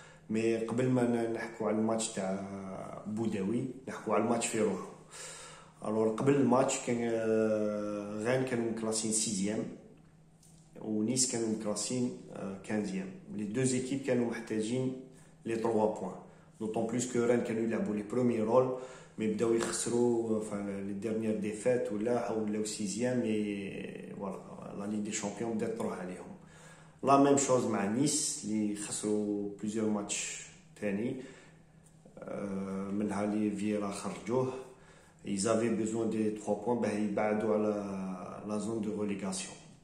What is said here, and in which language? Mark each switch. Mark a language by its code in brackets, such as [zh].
[ar] مي قبل ما نحكوا على الماتش تاع بوداوي نحكوا على الماتش في روحه. الوغ قبل الماتش كان غان كانوا مكلاسين 6 ونيس كانوا مكلاسين 15. [fr] لي دو زيكيب [ar] كانوا محتاجين [fr] les 3 points. D'autant plus que Rennes كانوا يلعبوا les premiers rôles mais [ar] بداو يخسروا [fr] les dernières défaites [ar] ولا [fr] 6e et voilà la Ligue des Champions [ar] بدات تروح عليهم. [fr] La même chose [ar] مع نيس اللي خسروا [fr] plusieurs matchs [ar] ثاني منها لي فييرا خرجوه. [fr] Ils avaient besoin des 3 points [ar] باه يبعدوا على [fr] la zone de relégation.